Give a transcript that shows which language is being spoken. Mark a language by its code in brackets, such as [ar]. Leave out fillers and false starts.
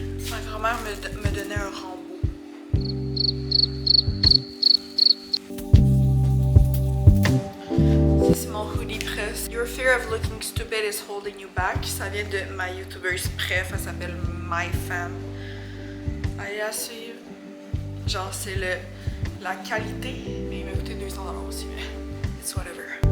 [fr] Ma grand-mère me donnait un Rambo. Ça, c'est mon hoodie press. [en] Your fear of looking stupid is holding you back. [fr] Ça vient de ma youtubeuse préf, elle s'appelle MyFam. Allez la suivre. Genre, c'est la qualité, mais il m'a coûté 200$ aussi, mais [en] it's whatever.